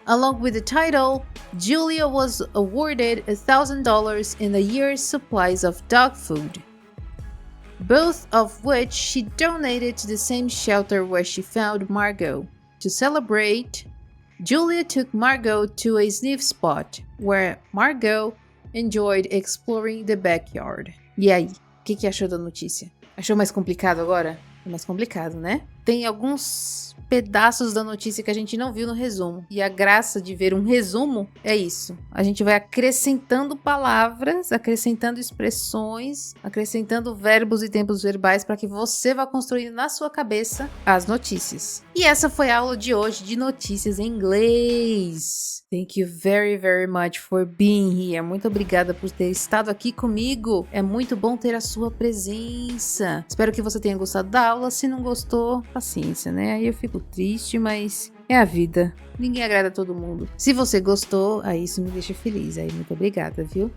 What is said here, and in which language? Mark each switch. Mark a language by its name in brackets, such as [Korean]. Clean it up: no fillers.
[English] Along with the title, Julia was awarded $1,000 in a year's supplies of dog food, both of which she donated to the same shelter where she found Margot. To celebrate, Julia took Margot to a sniff spot where Margot enjoyed exploring the backyard. [Portuguese] E aí, o que achou da notícia? Achou mais complicado agora? É mais complicado, né? Tem alguns pedaços da notícia que a gente não viu no resumo. E a graça de ver um resumo é isso. A gente vai acrescentando palavras, acrescentando expressões, acrescentando verbos e tempos verbais para que você vá construindo na sua cabeça as notícias. E essa foi a aula de hoje de notícias em inglês. [English] Thank you very, very much for being here. [Portuguese] Muito obrigada por ter estado aqui comigo. É muito bom ter a sua presença. Espero que você tenha gostado da aula. Se não gostou, paciência, né? Aí eu fico triste, mas é a vida. Ninguém agrada a todo mundo. Se você gostou, aí isso me deixa feliz. Aí muito obrigada, viu?